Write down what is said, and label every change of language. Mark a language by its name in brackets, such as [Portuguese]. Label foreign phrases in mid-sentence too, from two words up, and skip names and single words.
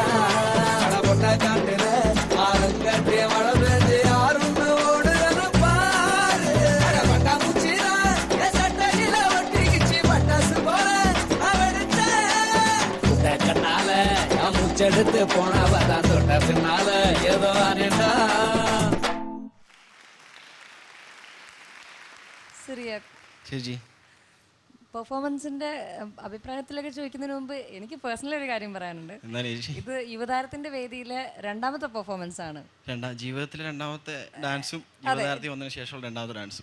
[Tamil] பொட்ட காட்டுல ஆளுங்கட்டி மழை பெஞ்சு யாருன்னு ஓடுறது பாரு. பட்டாம்பூச்சிதான் என் சட்டையில ஒட்டிக்கிச்சு பட்டாசு போல அவடுத்த. முட்டை கண்ணால என் மூச்செடுத்து போனவதான் தொட்ட பின்னால ஏதோ அனேண்டா. [Malayalam] ചേച്ചി പെർഫോമൻസിന്റെ അഭിപ്രായത്തിലൊക്കെ ചോദിക്കുന്നതിന് മുമ്പ് എനിക്ക് പേഴ്സണലി ഒരു കാര്യം പറയാനുണ്ട്. ഇത് യുവതാരത്തിന്റെ വേദിയിലെ രണ്ടാമത്തെ പെർഫോമൻസ് ആണ്. ജീവിതത്തിലെ രണ്ടാമത്തെ ഡാൻസും യുവതാരത്തിൽ വന്നതിന് ശേഷമുള്ള രണ്ടാമത്തെ ഡാൻസും.